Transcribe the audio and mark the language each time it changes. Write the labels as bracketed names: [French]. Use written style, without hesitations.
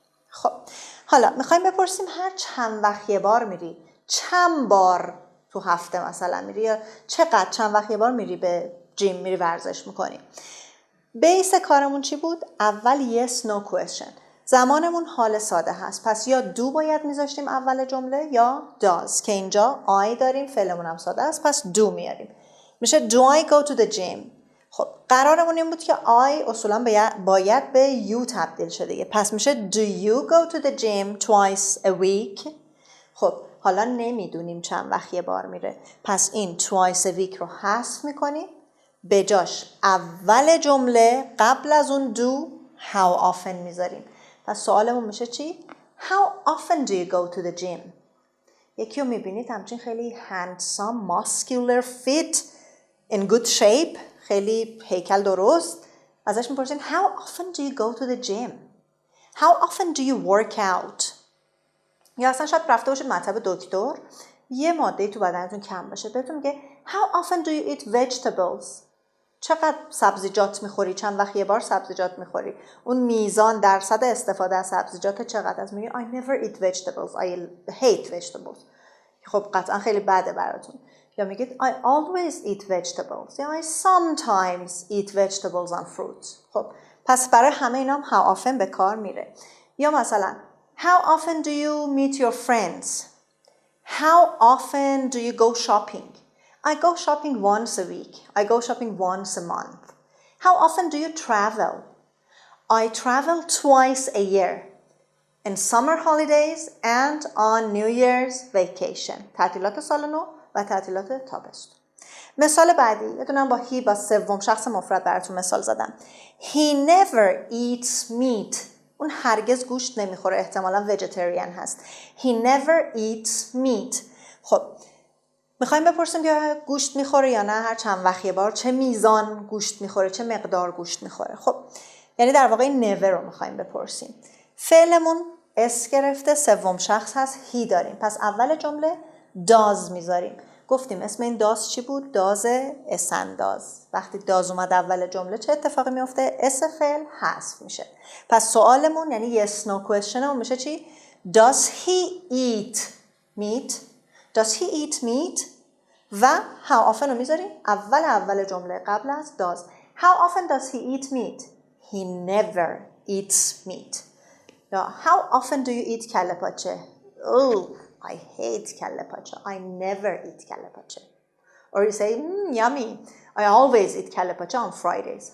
[Persian] خب حالا میخوایم بپرسیم هر چند وقت یه بار میری؟ چند بار تو هفته مثلا میری؟ یا چقدر چند وقت یه بار میری به جیم میری ورزش میکنی؟ بیس کارمون چی بود؟ اول yes no question. زمانمون حال ساده هست پس یا do باید میذاشتیم اول جمله یا does که اینجا I داریم فعلمون هم ساده است پس do میاریم. میشه [English] do I go to the gym. [Persian] خب قرارمون این بود که I اصولا باید به you تبدیل شده پس میشه [English] do you go to the gym twice a week. [Persian] خب حالا نمیدونیم چند وقت یه بار میره پس این twice a week رو حذف میکنیم به جاش اول جمله قبل از اون do how often میذاریم. پس سوالمون میشه چی؟ [English] How often do you go to the gym? [Persian] یکی رو میبینید همچین خیلی handsome, muscular, fit, in good shape خیلی هیکل درست ازش میپرسین [English] How often do you go to the gym? How often do you work out? [Persian] یا اصلا شاید رفته باشید مطب دکتر یه ماده تو بدنتون کم باشه بهتون میگه [English] How often do you eat vegetables? [Persian] چقدر سبزیجات میخوری؟ چند وقت یه بار سبزیجات میخوری؟ اون میزان درصد استفاده از سبزیجات چقدر؟ از میگه [English] I never eat vegetables, I hate vegetables. [Persian] خب قطعا خیلی بده براتون. یا میگید [English] I always eat vegetables یا I sometimes eat vegetables and fruits. [Persian] خب پس برای همه اینا هم how often به کار میره. [English] یا مثلا How often do you meet your friends? How often do you go shopping? I go shopping once a week. I go shopping once a month. How often do you travel? I travel twice a year. In summer holidays and on New Year's vacation. [Persian] تعطیلات سال نو و تعطیلات تابستون. مثال بعدی یه دونم با he با سوم شخص مفرد براتون مثال زدم. [English] He never eats meat. [Persian] اون هرگز گوشت نمیخوره احتمالاً vegetarian هست. [English] He never eats meat. [Persian] خب میخوایم بپرسیم که گوشت میخوره یا نه هر چند وقت یه بار چه میزان گوشت میخوره چه مقدار گوشت میخوره. خب یعنی در واقع never رو میخوایم بپرسیم. فعلمون اس گرفته سوم شخص هست he داریم پس اول جمله does میذاریم. گفتیم اسم این does چی بود؟ داز اسانداز. وقتی does اومد اول جمله چه اتفاقی میفته؟ اس فعل حذف میشه. پس سوالمون یعنی [English] yes no question [Persian] همون میشه چی؟ [English] Does he eat meat? Does he eat meat? [Persian] و how often رو میذاریم اول جمله قبل از does. [English] How often does he eat meat? He never eats meat. یا how often do you eat کله پاچه? Oh, I hate کله پاچه. I never eat کله پاچه. Or you say, yummy. I always eat کله پاچه on Fridays.